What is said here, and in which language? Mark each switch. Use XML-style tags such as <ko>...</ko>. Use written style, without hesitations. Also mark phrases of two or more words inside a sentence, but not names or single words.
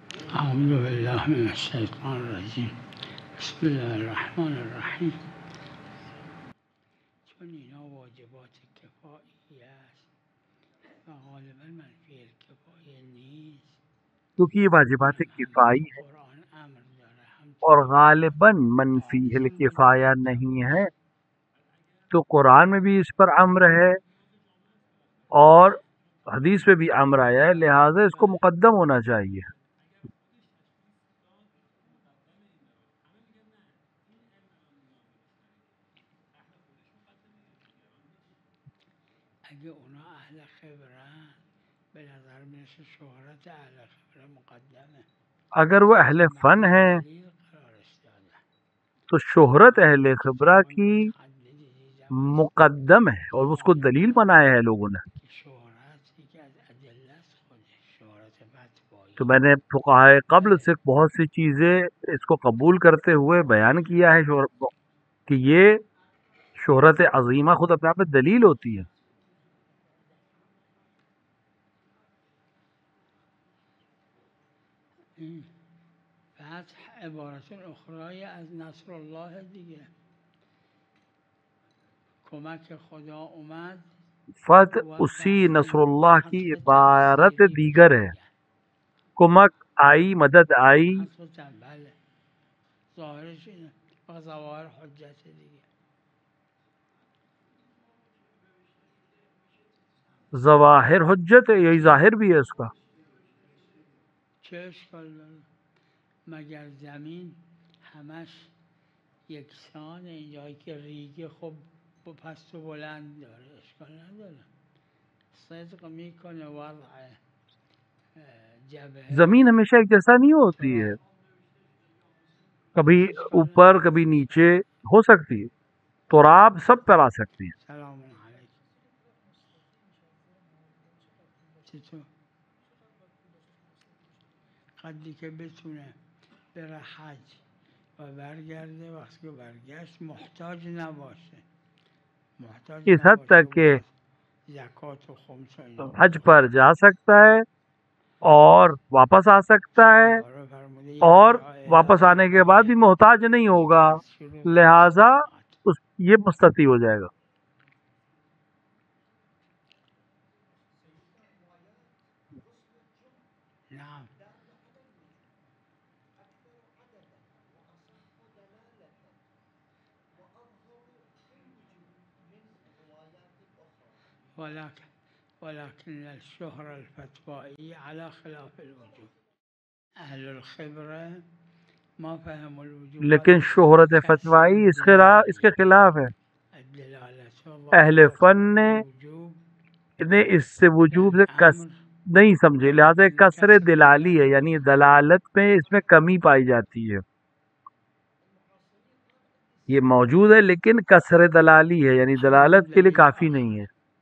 <ar>اعوذ باللہ من الشیطان الرجیم بسم اللہ الرحمن الرحیم.</ar> <fa>چون اینا واجبات کفایی است و غالبا منفی الکفایه نیست،</fa> <ur>کیونکہ یہ واجبات کفائی ہے</ur> <fa>قرآن امر داره هم</fa> <ur>اور غالباً منفی الکفایہ نہیں ہے، تو قرآن میں بھی اس پر امر ہے اور حدیث میں بھی امر آیا ہے، لہٰذا اس کو مقدم ہونا چاہیے.</ur> <fa>اگه اونا اهل خبرن به نظر میرسه شهرت اهل خبره مقدمه،</fa> <ur>اگر وہ اہل فن ہیں</ur> <fa>دلیل قرارش داده.</fa> <ur>تو شہرت اہل خبرہ کی مقدم ہے اور اس کو دلیل بنایا ہے لوگوں نے.</ur> <fa>شهرت یکی از ادله است، خودش شهرت فتوایی.</fa> <ur>تو میں نے فقہائے قبل سے بہت سی چیزیں اس کو قبول کرتے ہوئے بیان کیا ہے کہ یہ شہرت عظیمہ خود اپنے آپ میں دلیل ہوتی ہے.</ur> <fa>این فتح عبارت اخرای از نصر الله دیگه، کمک خدا اومد</fa> <ur>فتح اسی نصر اللہ کی عبارت دیگر ہے. کمک آئی، مدد آئی،</ur> <fa>بله ظاهرش اینه و ظواهر حجت دیگه.</fa> <ur>ظواہر حجت ہے، یہی ظاہر بھی ہے اس کا.</ur> <fa>چه اشکال داره؟ مگر زمین همش یکسان، اینجایی که ریگه خب پست و بلند داره، اشکال نداره، صدق میکنه وضع جبهه</fa> <ur>زمین ہمیشہ ایک جیسا نہیں ہوتی ہے، کبھی اوپر کبھی نیچے ہو سکتی ہے، تراب سب پر آ سکتی ہے.</ur> <ar>سلام علیکم.</ar> <fa>چطور؟ قدری که بتونه بره حج و برگرده، وقتی که برگشت محتاج نباشه، محتاج</fa> <ur>اس حد</ur> <fa>نباشه</fa> <ur>تک کہ</ur> <fa>زکات و خمس و اینا</fa> <ur>حج پر جا سکتا ہے اور واپس آ سکتا ہے اور واپس آنے کے بعد بھی محتاج نہیں ہوگا، لہذا یہ مستطیع ہو جائے گا.</ur> <ar>نعم. ولكن الشهرة الفتوائية على خلاف الوجوب. اهل الخبرة ما فهموا الوجوب،</ar> <ur>لیکن شہرت فتوائی اس کے خلاف ہے. اہل فن نے اس سے وجوب سے کس نہیں سمجھے، لہٰذا کسر دلالی ہے، یعنی دلالت میں اس میں کمی پائی جاتی ہے. یہ موجود ہے لیکن کسر دلالی ہے، یعنی دلالت کے لیے کافی نہیں ہے.</ur>